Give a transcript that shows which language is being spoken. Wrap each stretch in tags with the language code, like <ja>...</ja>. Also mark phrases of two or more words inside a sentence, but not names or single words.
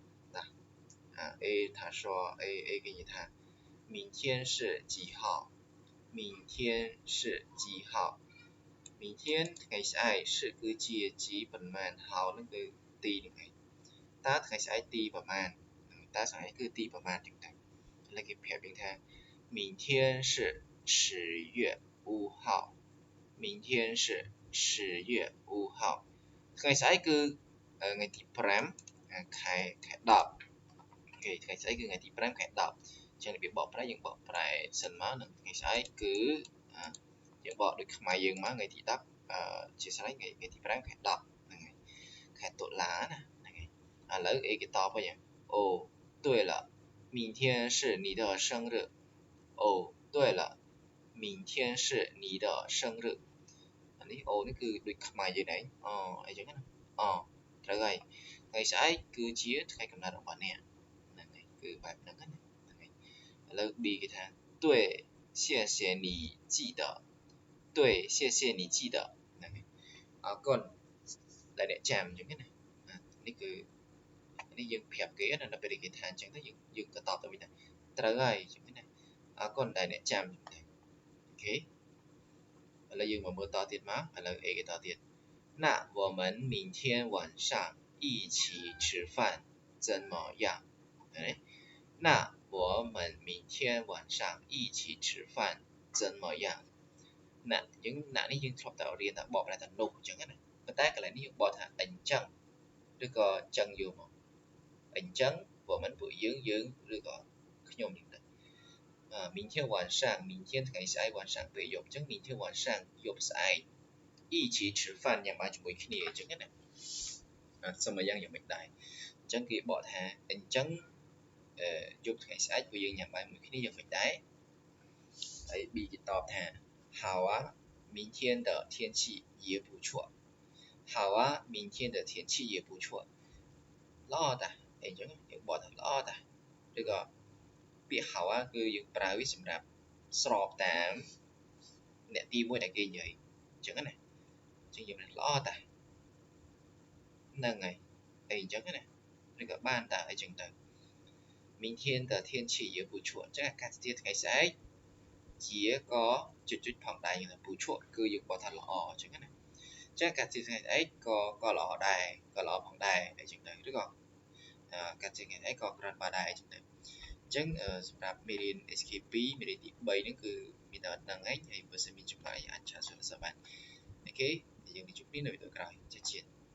<zh>A 他说 A 给你谈明天是几号明天</zh> <km>是几号明天ថ្ងៃស្អែកគឺជាជីប៉ុន្មានហៅនឹងគឺទីនឹងឯងតើថ្ងៃស្អែកទីប្រហែលតើថ្ងៃស្អែកគឺទីប្រហែលចឹងទៅឥឡូវគេប្រាប់យើងថា</km> <zh>明天是10月5号明天是10月5号</zh> <km>ថ្ងៃស្អែកគឺថ្ងៃទី5ខែ 10គេថ្ងៃស្អែកគឺថ្ងៃទី5ខែ10ចឹងរបៀបបកប្រែយើងបកប្រែសិនមកនឹងថ្ងៃស្អែកគឺយើងបកដូចខ្មែរយើងមកថ្ងៃទី10 ជាស្រេចថ្ងៃទី5ខែ10ហ្នឹងហើយខែតុលាណាហ្នឹងហើយឥឡូវអីគេតបវិញអូ对</km> <zh>了明天是你的生日</zh> <km>哦对了明天是你的生日អានេះអូនេះគឺដូចខ្មែរយើងដែរអីចឹងណាត្រូវហើយថ្ងៃស្អែកគឺជាថ្ងៃកំណើតរបស់អ្នកហ្នឹងហើយគឺបែបហ្នឹងណាហ្នឹងហើយឥឡូវ B គេថា</km> <zh>对谢谢你记得</zh> <km>对谢谢你记得ហ្នឹងហើយអរគុណដែលអ្នកចាំអញ្ចឹងណានេះគឺ នេះយើងប្រាប់គេណានៅពេលគេថាអញ្ចឹងទៅយើងក៏តបទៅវិញដែរត្រូវហើយអញ្ចឹងណាអរគុណដែលអ្នកចាំអូខេឥឡូវយើងមកមើលតទៀតមកឥឡូវ A គេតទៀត</km> <zh>那我们明天晚上一起吃饭怎么样</zh> <km>那我们明天晚上一起吃饭怎么样ណាយើងណានេះយើងធ្លាប់តែរៀនថា បកប្រែថានោះអញ្ចឹងណាប៉ុន្តែកន្លែងនេះយើងបកថាអញ្ចឹងឬក៏អញ្ចឹងយកមកអញ្ចឹងព្រោះមិនពួកយើងឬក៏ខ្ញុំនេះទៅ</km> <zh>明天晚上明天</zh> <km>ថ្ងៃស្អែក晚上ពេលយប់អញ្ចឹង</km> <zh>明天晚上</zh> <km>យប់ស្អែក</km> <zh>一起吃饭</zh> <km>ញ៉ាំបាយ ជាមួយគ្នាអញ្ចឹងណាសមយ៉ាងយ៉ាងមិនដែរអញ្ចឹងគេបកថាអញ្ចឹងយប់ថ្ងៃស្អែកពួកយើងញ៉ាំបាយមួយគ្នាយ៉ាងមិនដែរហើយ B គេតបថា</km> <zh>好啊明天的天气也不错好啊明天的天气也不错</zh> <km>ល្អតាអញ្ចឹងយើងបកថាល្អតាឬក៏ពាក្យហៅគឺយើងប្រើវាសម្រាប់ស្របតាមអ្នក ទី1ដែលគេនិយាយអញ្ចឹងណាអញ្ចឹងយើងល្អតាហ្នឹងហើយអីអញ្ចឹងណាឬក៏បានតាអីចឹ ងទៅ</km> <zh>明天的天气也不错</zh> <km>អញ្ចឹងអាកាសធាតុថ្ងៃស្អែកជាក៏ជុចផងដែរយើងថាពូឈក់គឺយើងបកថាល្អអញ្ចឹងណាអញ្ចឹងអាកាសធាតុថ្ងៃស្អែកក៏ល្អដែរក៏ល្អផងដែរអីចឹងទៅឬក៏អាកាសធាតុថ្ងៃស្អែកក៏ក្រាន់បានដែរអីចឹងទៅអញ្ចឹងសម្រាប់មេរៀន SK2 មេរៀនទី3ហ្នឹងគឺមានតែហ្នឹងឯងហើយបើសិនមានចម្លើយអាចឆាតសួរសាបានអូខេយើងនឹងជួបគ្នានៅវីដេអូក្រោយចា៎</km>